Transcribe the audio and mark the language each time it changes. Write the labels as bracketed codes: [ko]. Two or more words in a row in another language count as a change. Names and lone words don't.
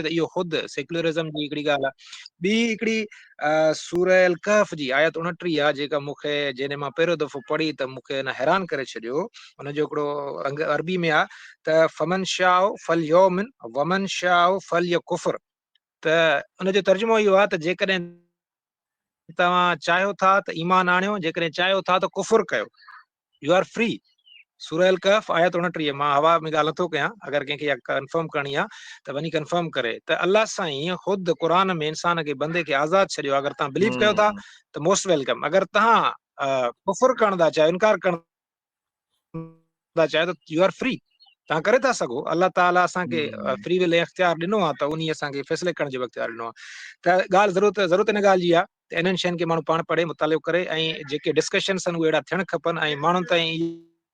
[sd] त इहो ख़ुदि सेक्युलरिज़म जी हिकिड़ी ॻाल्हि आहे। ॿी हिकिड़ी सूरह अल कहफ जी आयत 29 आहे, जेका मूंखे जॾहिं मां पहिरियों दफ़ो पढ़ी त मूंखे हैरान करे छॾियो। हुनजो हिकिड़ो अरबी में आहे त [ar] فمن شاء فليؤمن ومن شاء فليكفر. [sd] त उनजो तर्जुमो इहो आहे त जेकॾहिं तव्हां चाहियो था त ईमान आणियो, जेकॾहिं चाहियो था त कुफुर कयो, [en] you are free. [sd] सूरह अल कहफ आयत 29 मां हवा में ॻाल्हि नथो कयां, अगर कंहिंखे कंफर्म करणी आहे त वञी कंफर्म करे त अल्लाह साईं ख़ुद क़ुरान में इंसान खे बंदे खे आज़ाद छॾियो। अगर तव्हां बिलीव कयो था त [en] most welcome, [sd] अगर तव्हां कुफर करण था चाहियो, इनकार करण था चाहियो त [en] you are free, [sd] तव्हां करे था सघो। अल्लाह ताला असांखे [en] free will [sd] इख्तियार ॾिनो आहे त उन असांखे फ़ैसिले करण जो इख्तियार ॾिनो आहे। त ॻाल्हि ज़रूरत इन ॻाल्हि जी आहे त इन्हनि शयुनि खे माण्हू पाण पढ़े मुतालिब करे, ऐं जेके डिस्कशन्स आहिनि उहे अहिड़ा थियणु खपनि ऐं माण्हुनि ताईं